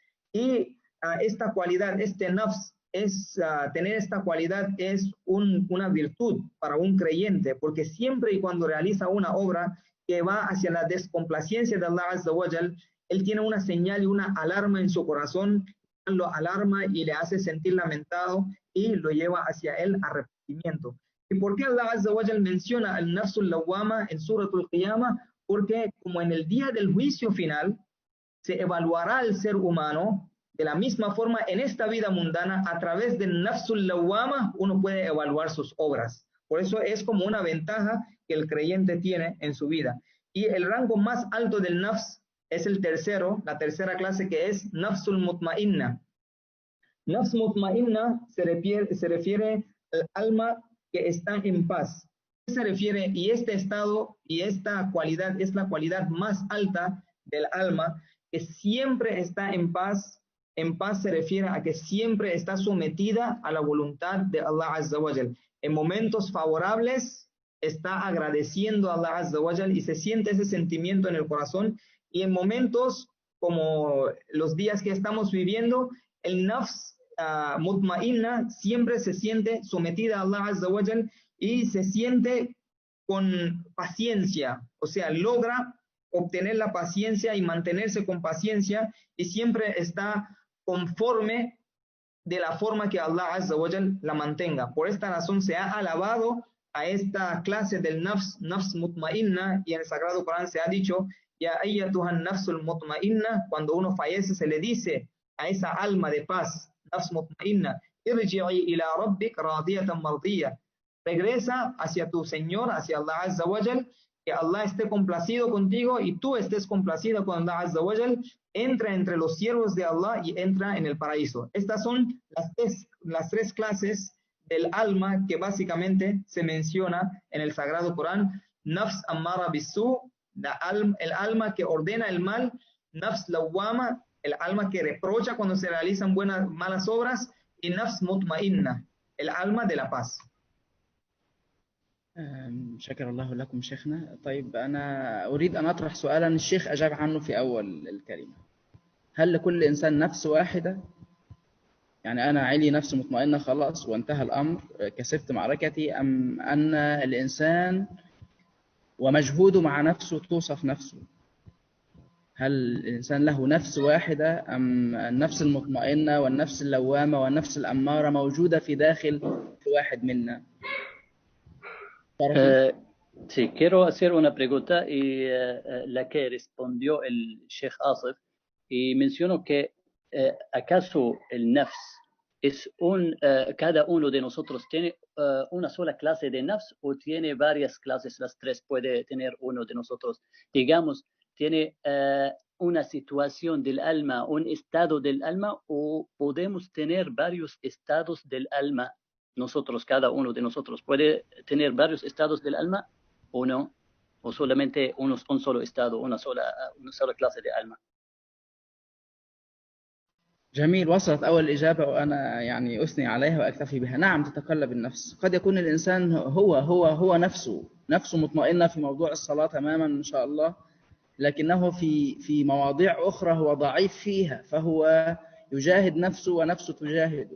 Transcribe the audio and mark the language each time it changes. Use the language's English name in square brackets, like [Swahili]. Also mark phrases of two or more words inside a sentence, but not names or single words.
[Spanish] Y esta cualidad, este nafs, tener esta cualidad es una virtud para un creyente, porque siempre y cuando realiza una obra que va hacia la descomplacencia de [Arabic] الله عز وجل, [Spanish] él tiene una señal y una alarma en su corazón, lo alarma y le hace sentir lamentado y lo lleva hacia el arrepentimiento. ¿Y por qué [Arabic] الله عز وجل [Spanish] menciona [Arabic] النفس اللوامة [Spanish] en Suratul Qiyamah? Porque como en el día del juicio final se evaluará al ser humano, de la misma forma en esta vida mundana, a través del [Arabic] النفس اللوامة [Spanish] uno puede evaluar sus obras. Por eso es como una ventaja que el creyente tiene en su vida. Y el rango más alto del nafs es el tercero, la tercera clase, que es [Arabic] النفس المطمئنة. نفس مطمئنة [Spanish] se refiere al alma que está en paz. Se refiere, y este estado y esta cualidad es la cualidad más alta del alma, que siempre está en paz. En paz se refiere a que siempre está sometida a la voluntad de [Arabic] الله عز وجل. [Spanish] En momentos favorables está agradeciendo a [Arabic] الله عز وجل [Spanish] y se siente ese sentimiento en el corazón. Y en momentos como los días que estamos viviendo, el [Arabic] نفس مطمئنة [Spanish] siempre se siente sometida a [Arabic] الله عز وجل [Spanish] y se siente con paciencia, o sea, logra obtener la paciencia y mantenerse con paciencia y siempre está conforme de la forma que [Arabic] الله عز وجل [Spanish] la mantenga. Por esta razón se ha alabado a esta clase del [Arabic] نفس مطمئنة, [Spanish] y en el Sagrado Corán se ha dicho: [Arabic] يا أيتها النفس المطمئنة, [Spanish] cuando uno fallece se le dice a esa alma de paz, [Arabic] نفس مطمئنة، ارجعي إلى ربك راضية مرضية, [Spanish] regresa hacia tu Señor, hacia [Arabic] الله عز وجل, [Spanish] que Allah esté complacido contigo y tú estés complacido con [Arabic] الله عز وجل, [Spanish] entra entre los siervos de Allah y entra en el paraíso. Estas son las tres clases del alma que básicamente se menciona en el Sagrado Corán: [Arabic] نفس أمارة بالسوء, [Spanish] el alma que ordena el mal; [Arabic] نفس لوامة, [Spanish] el alma que reprocha cuando se realizan malas obras; y [Arabic] نفس مطمئنة, [Spanish] el alma de la paz. [Arabic] شكر الله لكم شيخنا. طيب أنا أريد أن أطرح سؤالا الشيخ أجاب عنه في أول الكلمة: هل لكل إنسان نفس واحدة؟ يعني أنا علي نفس مطمئنة خلاص وانتهى الأمر، كسبت معركتي، أم أن الإنسان ومجهوده مع نفسه توصف نفسه؟ هل الإنسان له نفس واحدة أم النفس المطمئنة والنفس اللوامة والنفس الأمارة موجودة في داخل كل واحد منا؟ [Spanish] Sí, quiero hacer una pregunta y la que respondió el Sheikh Asif, y menciono que ¿acaso el nafs es cada uno de nosotros tiene una sola clase de nafs o tiene varias clases? Las tres puede tener uno de nosotros. Digamos, tiene una situación del alma, un estado del alma, o podemos tener varios estados del alma. Nosotros, cada uno de nosotros, puede tener varios estados del alma o no, o solamente un solo estado, una sola clase de alma. [Arabic] جميل، وصلت أول إجابة وأنا يعني أثني عليها وأكتفي بها. نعم، تتقلب النفس. قد يكون الإنسان هو نفسه مطمئنة في موضوع الصلاة تماما إن شاء الله، لكنه في مواضيع أخرى هو ضعيف فيها، فهو يجاهد نفسه ونفسه تجاهده.